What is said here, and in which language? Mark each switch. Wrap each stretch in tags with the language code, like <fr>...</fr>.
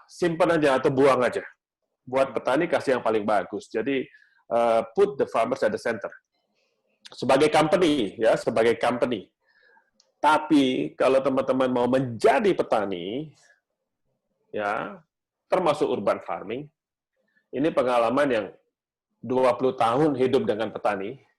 <id>Simpan aja atau buang aja. Buat petani, kasih yang paling bagus.</id> <en>Jadi, put the farmers at the center.</en> <id>Sebagai company, ya, sebagai company. Tapi, kalau teman-teman mau menjadi petani, ya, termasuk urban farming, ini pengalaman yang 20 tahun hidup dengan petani.</id>